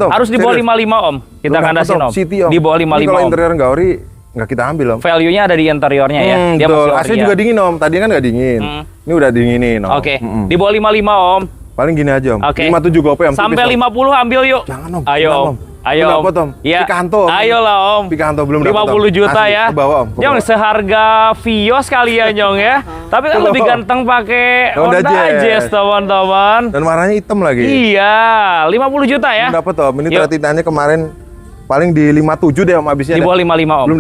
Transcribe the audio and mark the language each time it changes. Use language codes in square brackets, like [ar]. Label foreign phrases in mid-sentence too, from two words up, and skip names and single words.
[id] Harus di bawah 55 Om. Kita kandasin Om. City Om. Di bawah 55 Ini kalau interior nggak ori, nggak kita ambil Om. Value-nya ada di interiornya ya. Dia betul. masih AC ori juga ya? dingin Om. Tadi kan nggak dingin. Ini udah dinginin Om. Oke. Di bawah 55 Om. Paling gini aja Om. Oke. 57 gope Om. Sampai tipis, 50 ambil yuk. Jangan Om. Ayo Jangan, Om. Ayo belum Om. dapet, Om. Iya. Picanto Om. Ayolah Om. Picanto belum dapat 50 juta Asli, ya. ke bawah Om. Ke Nyong bawah. seharga Vios kali ya Nyong ya. Tapi kan Ke lebih bawah. ganteng pakai Honda Honda Jazz. Jazz teman-teman. Dan warnanya hitam lagi. Iya, 50 juta ya. Belum dapat Om. Ini Yuk. teratinanya kemarin paling di 57 deh Om habisnya. Di deh. bawah 55 Om.